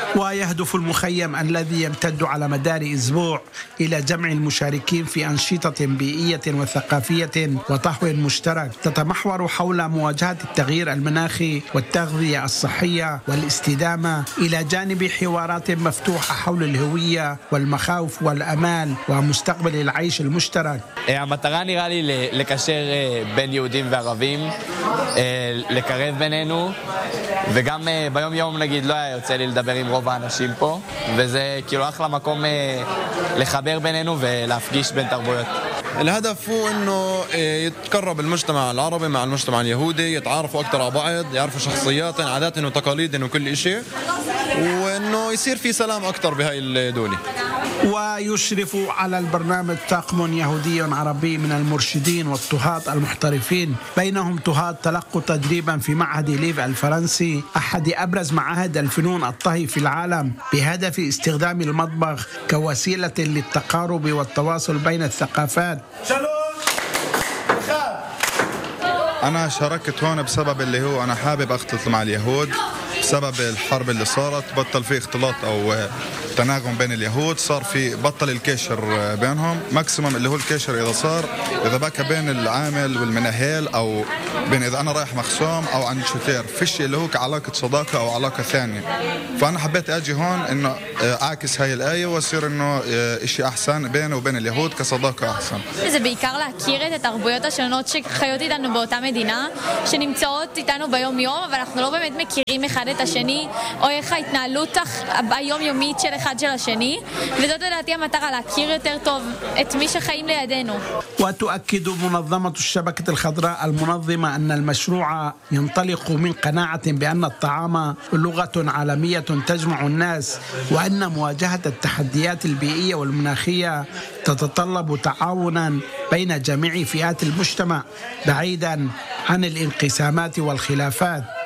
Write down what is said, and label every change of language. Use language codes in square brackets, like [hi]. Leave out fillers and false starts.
[ar] ويهدف المخيم الذي يمتد على مدار أسبوع إلى جمع المشاركين في أنشطة بيئية وثقافية وطهو مشترك تتمحور حول مواجهة التغيير المناخي والتغذية الصحية والاستدامة، إلى جانب حوارات مفتوحة حول الهوية والمخاوف والأمال ومستقبل العيش المشترك. [he] המטרה נראה לי לקשר בין יהודים וערבים, לקרב בינינו, וגם ביום יום נגיד לא היה יוצא לי לדבר עם רוב האנשים פה, וזה כאילו אחלה מקום לחבר בינינו ולהפגיש בין תרבויות. [ar] الهدف هو انه يتقرب المجتمع العربي مع المجتمع اليهودي، يتعارفوا اكثر على بعض، يعرفوا شخصيات عادات وتقاليد وكل شيء، وانه يصير في سلام اكثر بهاي الدوله. ويشرف على البرنامج طاقم يهودي عربي من المرشدين والطهات المحترفين، بينهم طهات تلقوا تدريبا في معهد ليف الفرنسي، احد ابرز معاهد الفنون الطهي في العالم، بهدف استخدام المطبخ كوسيله للتقارب والتواصل بين الثقافات. أنا شاركت هون بسبب اللي هو أنا حابب أختلط مع اليهود بسبب الحرب اللي صارت، بطل في اختلاط أو تناغم بين اليهود، صار في بطل الكشر بينهم ماكسيمم اللي هو الكشر إذا صار إذا بكى بين العامل والمناهيل أو بين إذا أنا رايح مخصوم أو عن شتير، فيش اللي هو كعلاقة صداقة أو علاقة ثانية. فأنا حبيت أجي هون إنه أعكس هاي الآية وصير إنه إشي أحسن بينه وبين اليهود كصداقة أحسن. [he] זה בעיקר להכיר את התרבויות השונות שחיות איתנו באותה מדינה שנמצאות איתנו ביום יום, אבל אנחנו לא באמת מכירים אחד את השני או איך ההתנהלות היום יומית של אחד של השני, וזאת לדעתי המטרה, להכיר יותר טוב את מי שחיים לידינו. [ar] وتؤكد منظمة الشبكة الخضراء المنظمة أن المشروع ينطلق من قناعة بأن الطعام لغة عالمية تجمع الناس، وأن مواجهة التحديات البيئية والمناخية تتطلب تعاونا بين جميع فئات المجتمع بعيدا عن الانقسامات والخلافات.